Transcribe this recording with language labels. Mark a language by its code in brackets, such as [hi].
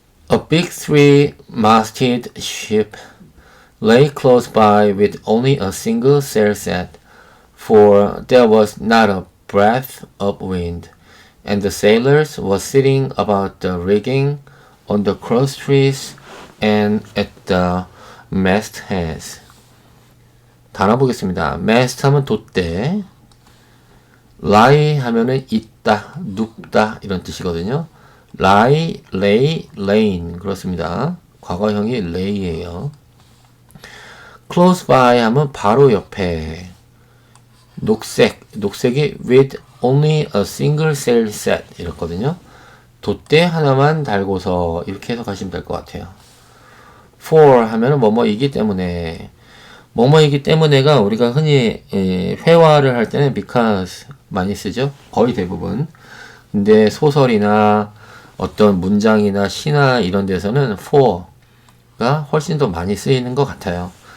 [en] A big three-masted ship lay close by with only a single sail set, for there was not a breath of wind, and the sailors were sitting about the rigging on the crosstrees and at the mastheads. [ko] 단어 보겠습니다. mast 하면 돛대, lie 하면은 있다, 눕다 이런 뜻이거든요. [en] lie, lay, laying [ko] 그렇습니다. 과거형이 lay예요. close by 하면 바로 옆에. 녹색이 [en] with only a single sail set [ko] 이렇거든요. 돛대 하나만 달고서 이렇게 해석하시면 될 것 같아요. for 하면은 뭐뭐이기 때문에. 뭐뭐이기 때문에가 우리가 흔히 회화를 할 때는 because 많이 쓰죠. 거의 대부분. 근데 소설이나 어떤 문장이나 시나 이런 데서는 for가 훨씬 더 많이 쓰이는 것 같아요.